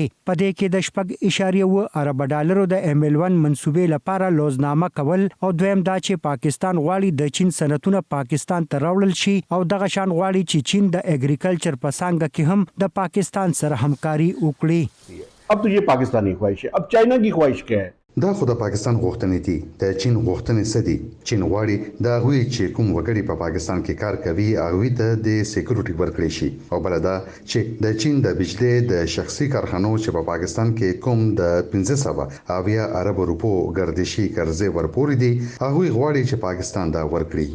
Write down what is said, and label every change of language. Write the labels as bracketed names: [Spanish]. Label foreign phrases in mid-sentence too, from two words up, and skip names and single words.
[Pashto] په دې کې [English] د 4.1 ارب [Pashto] ډالرو د ML1 منصوبې لپاره لوزنامه کول او دویم دا چې پاکستان غواړي د چین صنعتونه پاکستان ته راوړل شي او دغه شان غواړي چې چین د اګریکلچر په څنګه کې هم د پاکستان سره همکاري وکړي. [Hindi] अब तो ये पाकिस्तानी ख्वाहिश है, अब चाइना की ख्वाहिश क्या है? [Pashto] دا خو د پاکستان غوښتنې دي. د چین غوښتنې څه دي؟ چین غواړي د هغوی چې کوم وګړي په پاکستان کې کار کوي هغوی ته د سکیورټي ورکړي شي او بل دا چې د چین د بجلی د شخصي کارخانو چې په پاکستان کې کوم د 1500 ارب روپو ګردشي قرضې ورپورې دي هغوی غواړي چې پاکستان دا ورکړي.